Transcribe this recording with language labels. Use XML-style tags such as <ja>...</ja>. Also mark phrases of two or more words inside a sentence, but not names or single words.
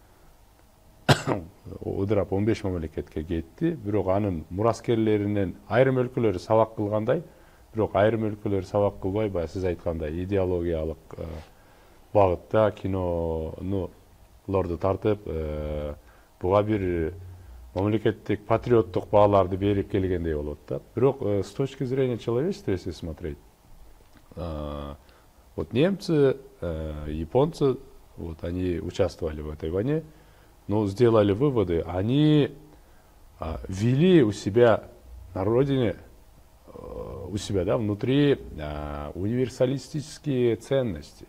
<ky>Ыдырап 15 мамлекетке кетти, бирок анын мураскерлеринен айрым өлкөлөр сабак кылгандай, бирок айрым өлкөлөр сабак кылбай, баягы сиз айткандай идеологиялык багытта кинолорду тартып, буга бир мамлекеттик патриоттук бааларды берип келгендей болот да.</ky> <ru>Бирок с точки зрения человечества, если смотреть, вот немцы, японцы, вот они участвовали в этой войне, но сделали выводы, они ввели у себя на родине, у себя, да, внутри универсалистические ценности.</ru>